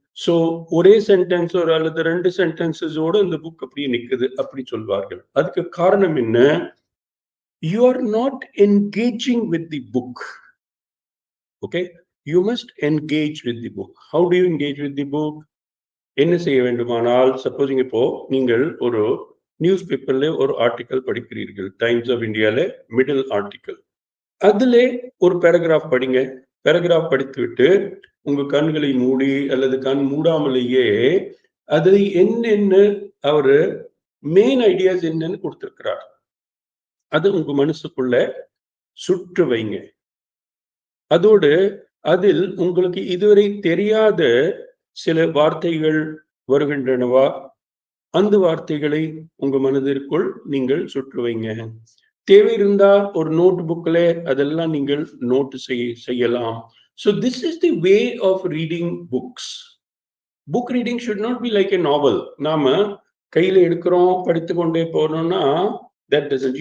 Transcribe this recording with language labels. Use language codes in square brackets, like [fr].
[ta] So ஒரே sentence அல்லது 2 சென்டென்சஸோட இந்த புக் அப்படியே நிற்குது அப்படி சொல்வார்கள். அதுக்கு காரணம் என்ன? [en] You are not engaging with the book. Okay, you must engage with the book. How do you engage with the book? [ta] என்ன செய்ய வேண்டுமானால், சப்போஸ் இப்போ நீங்கள் ஒரு நியூஸ் பேப்பர்ல ஒரு ஆர்டிக்கல் படிக்கிறீர்கள், டைம்ஸ் ஆஃப் இந்தியால மிடில் ஆர்டிக்கல், அதுல ஒரு பேராகிராஃப் படிங்க. பேராகிராஃப் படித்துவிட்டு உங்க கண்களை மூடி அல்லது கண் மூடாமலேயே அதில் என்னென்ன அவரு மெயின் ஐடியாஸ் என்னன்னு கொடுத்திருக்கிறார் அது உங்க மனசுக்குள்ள சுற்று வைங்க. அதோடு அதில் உங்களுக்கு இதுவரை தெரியாத சில வார்த்தைகள் வருகின்றனவா, அந்த வார்த்தைகளை உங்க மனதிற்குள் நீங்கள் சுற்று வைங்க. தேவை இருந்தா ஒரு நோட் புக்ல அதெல்லாம் நீங்கள் நோட் செய்யலாம். [en] So this is the way of reading books. Book reading should not be like a novel. [ta] நாம கையில எடுக்கிறோம் படித்து கொண்டே போனோம்னா [en] that doesn't.